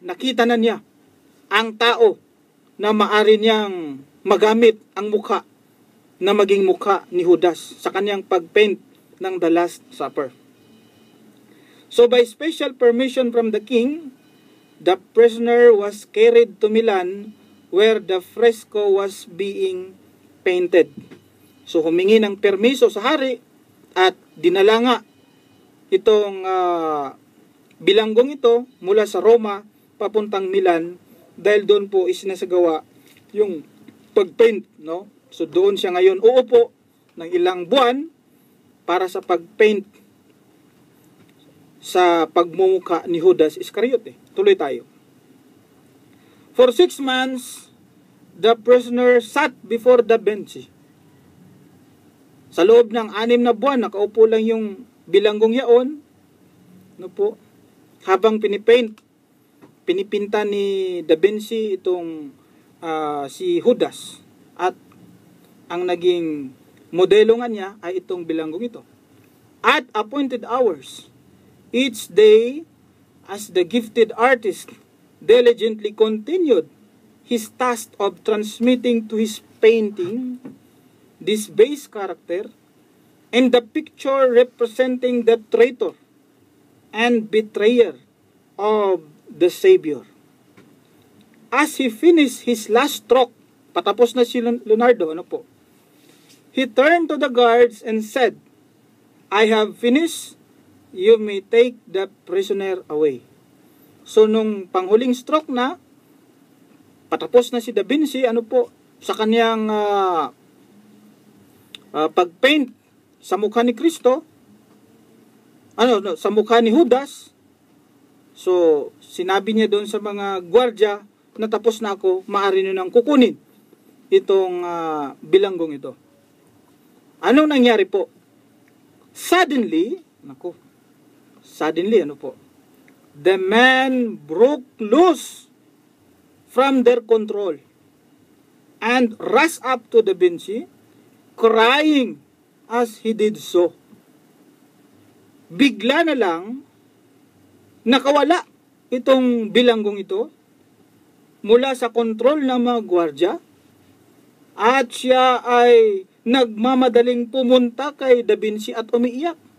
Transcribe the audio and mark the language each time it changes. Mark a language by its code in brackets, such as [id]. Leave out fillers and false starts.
[tl] Nakita na niya ang tao na maari niyang magamit ang mukha na maging mukha ni Judas sa kanyang pag-paint ng The Last Supper. [en] So by special permission from the king, the prisoner was carried to Milan where the fresco was being painted. [tl] So humingi ng permiso sa hari at dinala nga itong bilanggong ito mula sa Roma papuntang Milan dahil doon po isinasagawa yung pagpaint, no? So doon siya ngayon uupo ng ilang buwan para sa pagpaint sa pagmumukha ni Judas Iscariote. Tuloy tayo. [en] For 6 months, the prisoner sat before the bench. [tl] Sa loob ng 6 na buwan, nakaupo lang yung bilanggong yaon, no po, habang pinipinta ni Da Vinci itong si Judas, at ang naging modelo nga niya ay itong bilanggong ito. [en] At appointed hours, each day, as the gifted artist diligently continued his task of transmitting to his painting this base character and the picture representing the traitor and betrayer of the Savior. As he finished his last stroke, patapos na si Leonardo, ano po, he turned to the guards and said, "I have finished. You may take the prisoner away." [tl] So nung panghuling stroke na, patapos na si Da Vinci, ano po, sa kanyang pagpaint sa mukha ni Kristo, sa mukha ni Judas. So sinabi niya doon sa mga gwardiya na tapos na ako, maaari nyo nang kukunin itong bilanggong ito. Anong nangyari po? [en] Suddenly, ano po, the man broke loose from their control and rushed up to Da Vinci, crying as he did so. [tl] Bigla na lang, nakawala itong bilanggong ito mula sa kontrol ng mga gwardya, at siya ay nagmamadaling pumunta kay Da Vinci at umiiyak.